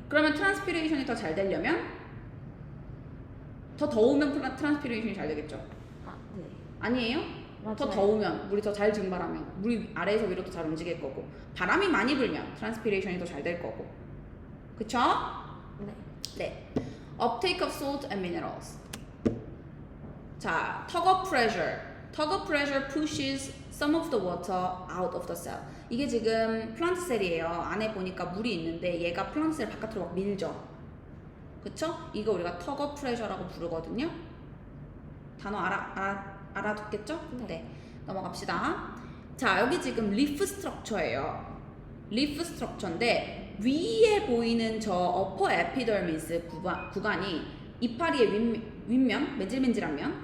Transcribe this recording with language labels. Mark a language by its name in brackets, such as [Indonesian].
[Korean] 그러면 트랜스피레이션이 더 잘 되려면 더 더우면 트랜스피레이션이 잘 되겠죠. 아, 네. 아니에요? 맞아요. 더 더우면 물이 더 잘 증발하면 물이 아래에서 위로 더 잘 움직일 거고 바람이 많이 불면 트랜스피레이션이 더 잘 될 거고 그쵸? 네. 네. [English] Uptake of salt and minerals. [Korean] 자, [English] tug of pressure. Tug of pressure pushes some of the water out of the cell. [Korean] 이게 지금 플란트 셀이에요. 안에 보니까 물이 있는데 얘가 플란트 셀 바깥으로 막 밀죠. 그쵸? 이거 우리가 tug of pressure라고 부르거든요. 단어 알아듣겠죠? 네. 넘어갑시다. 자, 여기 지금 리프 스트럭처예요. 리프 스트럭처인데 위에 보이는 저 어퍼 에피더미스 구간이 이파리의 윗면, 맨질맨질한 면.